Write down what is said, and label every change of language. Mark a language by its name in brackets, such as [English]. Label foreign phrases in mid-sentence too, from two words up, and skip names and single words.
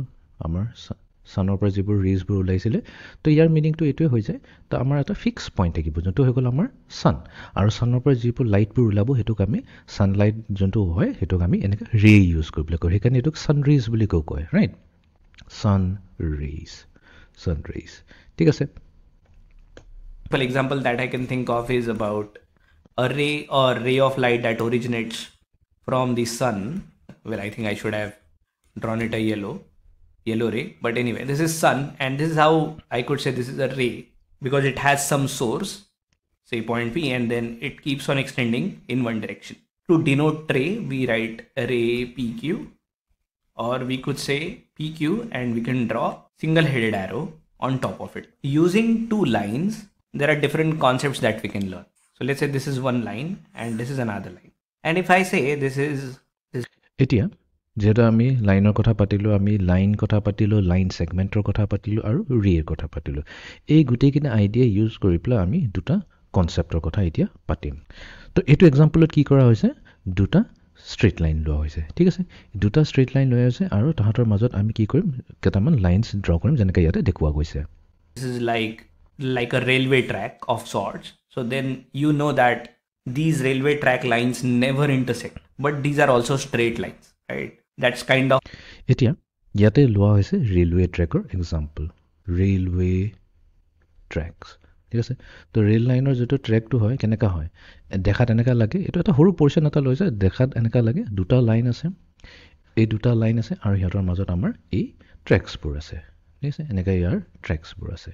[Assamese] আমাৰ ছানৰ পৰা যিবোৰ ৰেজবোৰ ওলাইছিলে, তো ইয়াৰ মিনিংটো এইটোৱে হৈ যায়, তো আমাৰ এটা [English] fix point [Assamese] থাকিব, যোনটো হৈ গ'ল আমাৰ ছান। আৰু ছানৰ পৰা যিবোৰ লাইটবোৰ ওলাব সেইটোক আমি ছানলাইট যোনটো হয় সেইটোক আমি এনেকৈ [English] ray use [Assamese] কৰিবলৈ কওঁ, সেইকাৰণে এইটোক [English] sun rays [Assamese] বুলি কয়, ৰাইট? [English] sun rays, sun rays, [Assamese] ঠিক আছে। [English] For example that I can think of is about a ray of light that originates from the sun. Well, I think I should have drawn it a yellow ray, but anyway, this is sun, and this is how I could say this is a ray, because it has some source, say point P, and then it keeps on extending in one direction. To denote ray, we write ray PQ, or we could say PQ, and we can draw single-headed arrow on top of it. Using two lines, there are different concepts that we can learn. So let's say this is one line and this is another line. And if I say this is this. [Assamese] এতিয়া যেহেতু আমি লাইনৰ কথা পাতিলোঁ, আমি লাইন কথা পাতিলোঁ, [English] line segmentৰ [Assamese] কথা পাতিলোঁ, আৰু ৰেৰ কথা পাতিলোঁ। এই গোটেইখিনি আইডিয়া ইউজ কৰি পেলাই আমি দুটা কনচেপ্টৰ কথা এতিয়া পাতিম। তো এইটো এক্সাম্পলত কি কৰা হৈছে, দুটা [English] straight line [Assamese] লোৱা হৈছে, ঠিক আছে। দুটা [English] straight line [Assamese] লোৱা হৈছে আৰু তাহাঁতৰ মাজত আমি কি কৰিম, কেইটামান [English] lines draw [Assamese] কৰিম, যেনেকৈ ইয়াতে দেখুওৱা গৈছে। [English] This is like a railway track of sorts. So then you know that these railway track lines never intersect, but these are also straight lines, right? That's kind of. [Assamese] এতিয়া ইয়াতে লোৱা হৈছে [English] railway trackৰ example, railway tracks, [Assamese] ঠিক আছে। তো [English] rail lineৰ [Assamese] যিটো ট্ৰেকটো হয় কেনেকুৱা হয়, দেখাত এনেকুৱা লাগে, এইটো এটা সৰু পৰ্চন এটা লৈছে, দেখাত এনেকুৱা লাগে দুটা লাইন আছে, এই দুটা লাইন আছে, আৰু সিহঁতৰ মাজত আমাৰ এই ট্ৰেকছবোৰ আছে, ঠিক আছে, এনেকৈ ইয়াৰ ট্ৰেকছবোৰ আছে।